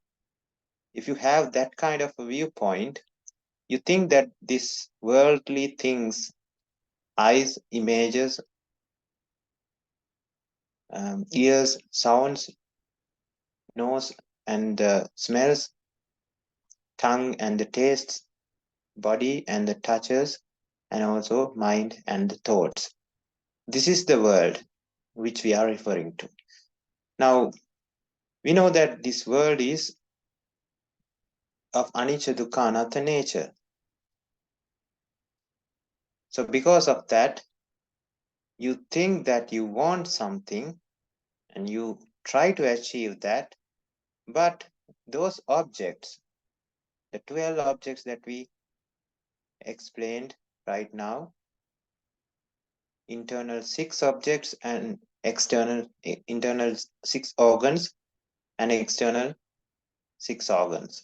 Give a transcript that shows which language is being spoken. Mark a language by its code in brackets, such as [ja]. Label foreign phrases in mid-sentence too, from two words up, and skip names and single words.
[en] If you have that kind of a viewpoint, you think that this worldly things, eyes, images, ears, sounds, nose and smells, tongue and the tastes, body and the touches, and also mind and the thoughts. This is the world which we are referring to. Now, we know that this world is of [pi] anicca dukkha anatta [en] nature. So because of that, you think that you want something and you try to achieve that, but those objects, the 12 objects that we explained right now, internal 6 objects and internal 6 organs and external 6 organs.